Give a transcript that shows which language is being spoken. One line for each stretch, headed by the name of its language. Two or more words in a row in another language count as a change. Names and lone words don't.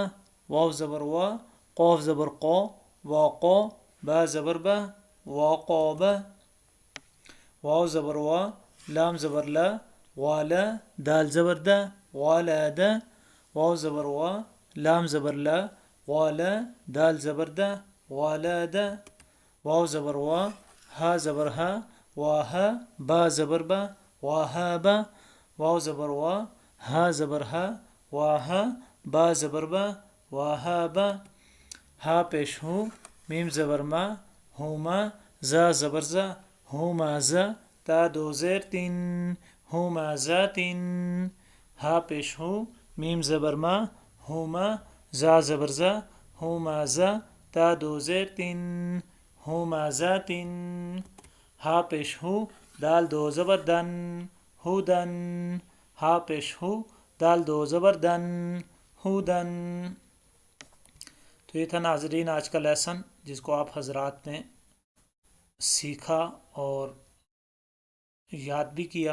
Urdu: واو زبر وا، قوف زبر قو، واقو، با زبر با، واقو با۔ واو زبر وا، لام زبر لا، والا، دال زبر دا، والا دا۔ واو زبر وا، لام زبر لا، والا، دال زبر دا، والا دا۔ واو زبر وا، ہا زبر ہا، واہا، با زبر با، واہا با۔ واو زبر وا، ہا زبر ہا، واہا، با زبر با، واہا با۔ ہا پیش ہو، میم زبر ما، ہوما، زا زبر زا، ہوما زا، تا دو زیر تن، ہوما زا تن۔ ہا پیش ہو، میم زبر ما، ہوما، زا زبر زا، ہوما زا، تا دو زیر تن، ہوما زا تن۔ ہا پیش ہو، دال دو زبر دن، ہودن۔ ہا پیش ہو، دال دو زبر دن، ہودن۔ تو یہ تھا ناظرین آج کا لیسن، جس کو آپ حضرات نے سیکھا اور یاد بھی کیا۔